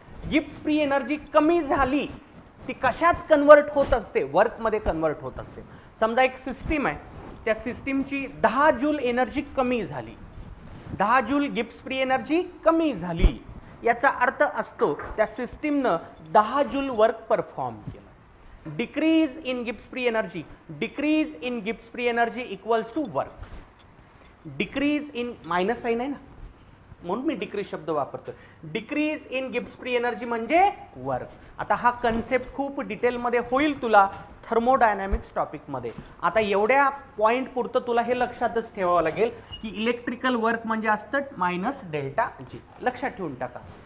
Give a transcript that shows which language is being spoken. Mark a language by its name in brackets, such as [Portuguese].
[Marathi] Gibbs free energy कमी झाली ती कशात कन्वर्ट होत असते, वर्कमध्ये कन्वर्ट होत असते. समजा एक सिस्टीम आहे, त्या सिस्टीमची 10 जूल एनर्जी कमी झाली, 10 जूल गिब्स फ्री एनर्जी कमी झाली, याचा अर्थ असतो त्या सिस्टीमनं 10 जूल वर्क परफॉर्म केलं. [English] Decrease in Gibbs free energy, decrease in Gibbs free energy equals to work. [Marathi] Decrease in minus sign आहे ना, म्हणून मी डिक्रीज शब्द वापरतो. Decrease in Gibbs free energy म्हणजे वर्क. आता हा कन्सेप्ट खूप डिटेलमध्ये होईल तुला थर्मोडायनॅमिक्स टॉपिकमध्ये. आता एवढ्या पॉइंट पुरतं तुला हे लक्षातच ठेवावं लागेल की इलेक्ट्रिकल वर्क म्हणजे असतं मायनस डेल्टा जी. लक्षात ठेवून टाका.